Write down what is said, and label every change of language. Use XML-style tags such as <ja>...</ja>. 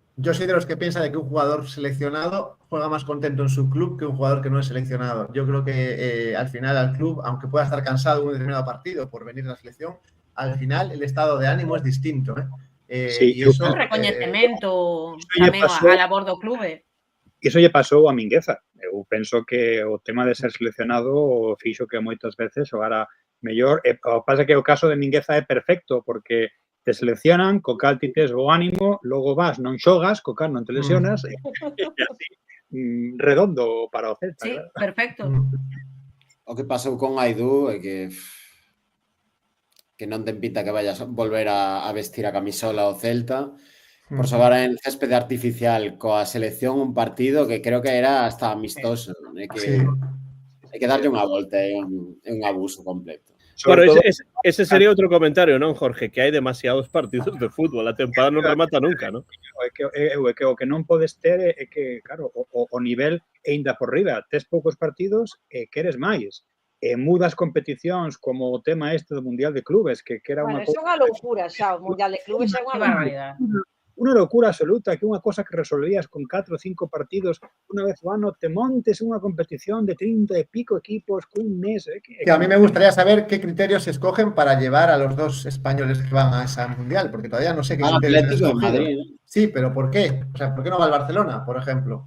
<es>Yo soy de los que piensa de que un jugador seleccionado juega más contento en su club que un jugador que no es seleccionado. Yo creo que al final al club, aunque pueda estar cansado en un determinado partido por venir a la selección, al final el estado de ánimo es distinto.</es> <gl>Sí, y eso, un reconocimiento tamén a labor do clube. Iso lle pasou a Mingueza. Eu penso que o tema de ser seleccionado fixo que moitas veces xogara mellor. O que pasa que o caso de Mingueza é perfecto porque te seleccionan, co cal ti tes o ánimo, logo vas, non xogas, co cal non te lesionas, e así, redondo para o Celta.</gl> <es>Sí, claro. Perfecto.</es> <gl>O que pasou con Aidú é que non ten pinta que vayas a volver a vestir a camisola o Celta por xogar en céspede artificial coa selección un partido que creo que era hasta amistoso. Hai que darlle unha volta, é un abuso completo. Bueno, ese sería outro comentario, non, Jorge? Que hai demasiados partidos de fútbol, a temporada non remata nunca, non? O que non podes ter é que, claro, o nivel é ainda por riba. Tes poucos partidos e queres máis. Mudas competicións como o tema este do Mundial de Clubes, que era unha cousa... Bueno, é unha loucura xa, o Mundial de Clubes é unha barbaridade. Unha locura absoluta, que unha cosa que resolvías con 4 ou 5 partidos unha vez o ano, te montes unha competición de 30 e pico equipos cun mes.</gl> <es>Que a mí me gustaría saber qué criterios se escogen para llevar a los dos españoles que van a esa mundial, porque todavía no sé qué criterios se escogen. Sí, pero ¿por qué? O sea, ¿por qué no va al Barcelona, por ejemplo?</es>